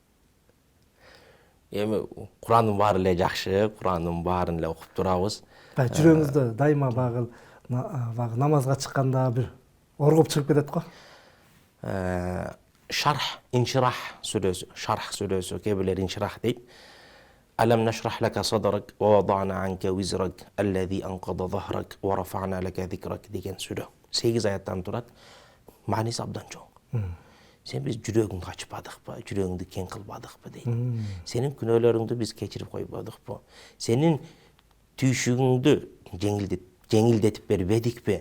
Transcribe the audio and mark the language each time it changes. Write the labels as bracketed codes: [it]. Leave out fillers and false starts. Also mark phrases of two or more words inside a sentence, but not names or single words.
[ky] Эми Курандын баары эле жакшы, Курандын баарын эле окуп турабыз. Жүрөгүңүздө дайыма багыл намазга чыкканда бир оргоп чыгып кетет го. Инширах сүрөсү, кээ инширах дейт. [ar] ألم نشرح لك صدرك ووضعنا عنك وزرك الذي أنقض ظهرك ورفعنا لك ذكرك деген сүрө. [ky] 8 аяттан турат. Мааниси абдан чоң. Сен биз жүрөгүңдү ачпадыкпы, жүрөгүңдү кең кылбадыкпы дейт. Сенин күнөөлөрүңдү биз кечирип койбодукпу? Сенин түйшүгүңдү жеңилдетип бербедикпи?